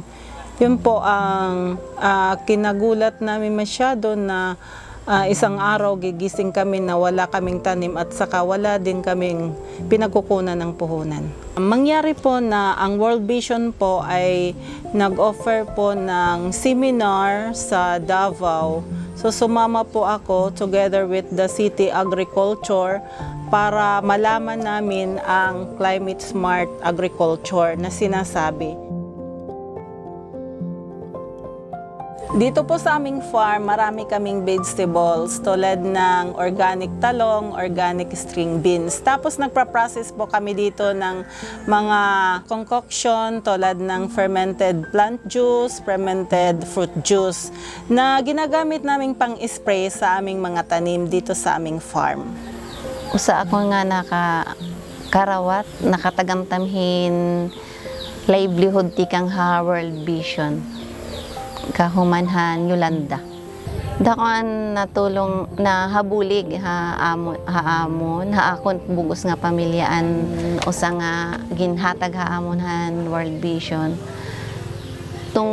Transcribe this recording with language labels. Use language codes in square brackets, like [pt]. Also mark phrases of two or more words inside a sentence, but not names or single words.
[tl] Yun po ang kinagulat namin masyado na isang araw gigising kami na wala kaming tanim at saka wala din kaming pinagkukunan ng puhunan. Mangyari po na ang World Vision po ay nag-offer po ng seminar sa Davao. So sumama po ako [en] together with the City Agriculture [tl] para malaman namin ang [en] climate smart agriculture [tl] na sinasabi. Dito po sa aming farm, marami kaming vegetables tulad ng organic talong, [en] organic string beans. [tl] Tapos nagpa-process po kami dito ng mga concoction tulad ng [en] fermented plant juice, fermented fruit juice [tl] na ginagamit naming pang-spray sa aming mga tanim dito sa aming farm. [war] Usa ako nga nakakarawat, nakatagamtamhin livelihood tikang ha World Vision. Kahumanhan Yolanda. Dakuan natulong na habulig haamon haakon bugos nga pamilyaan usa nga ginhatag haamonhan World Vision.